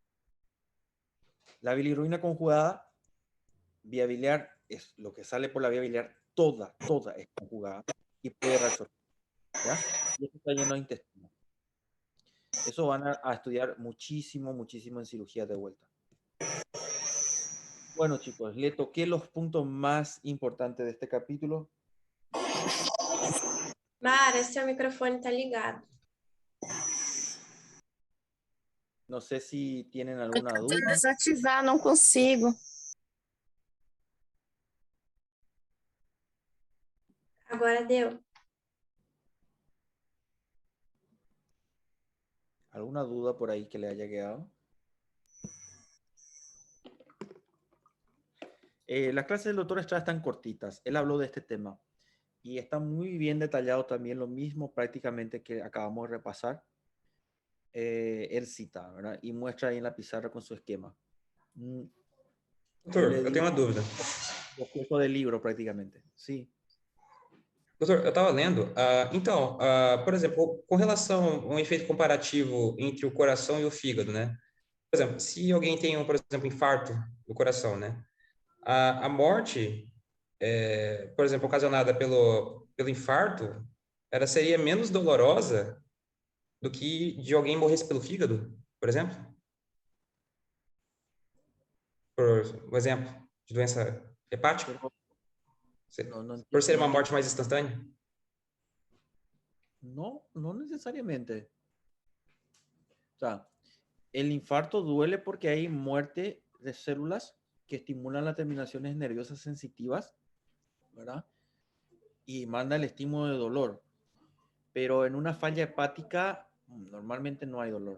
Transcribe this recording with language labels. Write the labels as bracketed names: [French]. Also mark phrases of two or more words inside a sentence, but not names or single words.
[Spanish] La bilirrubina conjugada, vía biliar, es lo que sale por la vía biliar, toda es conjugada y puede reabsorber, ¿ya? Y esto está lleno de intestino. Eso van a estudiar muchísimo en cirugía de vuelta. Bueno, chicos, le toqué los puntos más importantes de este capítulo. [Portuguese] Mara, seu microfone tá ligado. [Spanish] No sé si tienen alguna [Portuguese] Vou [Spanish] duda. [Portuguese] desativar, não consigo. Agora deu. [Spanish] ¿Alguna duda por ahí que le haya quedado? Las clases del doctor Estrada están cortitas. Él habló de este tema y está muy bien detallado también lo mismo prácticamente que acabamos de repasar. Él cita, ¿verdad? Y muestra ahí en la pizarra con su esquema. [Portuguese] Doutor, eu tenho uma dúvida. [Spanish] Boceto de [Portuguese] livro, praticamente. Sim. Doutor, eu estava lendo. Por exemplo, com relação a um efeito comparativo entre o coração e o fígado, né? Por exemplo, se alguém tem, por exemplo, infarto do coração, né? A morte, por exemplo, ocasionada pelo infarto, ela seria menos dolorosa do que de alguém morresse pelo fígado, por exemplo? Por um exemplo de doença hepática? Por ser uma morte mais instantânea? [Spanish] No, no necesariamente. O sea, el infarto duele porque hay muerte de células que estimulan las terminaciones nerviosas sensitivas, ¿verdad? Y manda el estímulo de dolor. Pero en una falla hepática, normalmente no hay dolor.